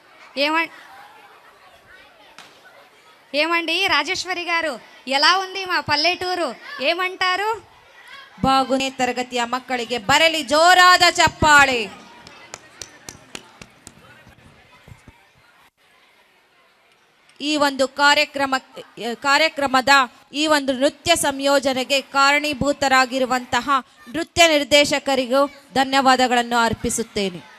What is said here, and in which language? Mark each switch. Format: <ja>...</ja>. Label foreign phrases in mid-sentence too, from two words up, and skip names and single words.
<te>ఏమండి రాజేశ్వరి గారు, ఎలా ఉంది మా పల్లెటూరు, ఏమంటారు?</te> <kn>బాగునే తరగತಿಯ ಮಕ್ಕಳಿಗೆ ಬರಲಿ ಜೋರಾದ ಚಪ್ಪಾಳೆ. ಈ ಒಂದು ಕಾರ್ಯಕ್ರಮದ ಈ ಒಂದು ನೃತ್ಯ ಸಂಯೋಜನೆಗೆ ಕಾರಣೀಭೂತರಾಗಿರುವಂತಹ ನೃತ್ಯ ನಿರ್ದೇಶಕರಿಗೂ ಧನ್ಯವಾದಗಳನ್ನು ಅರ್ಪಿಸುತ್ತೇನೆ.</kn>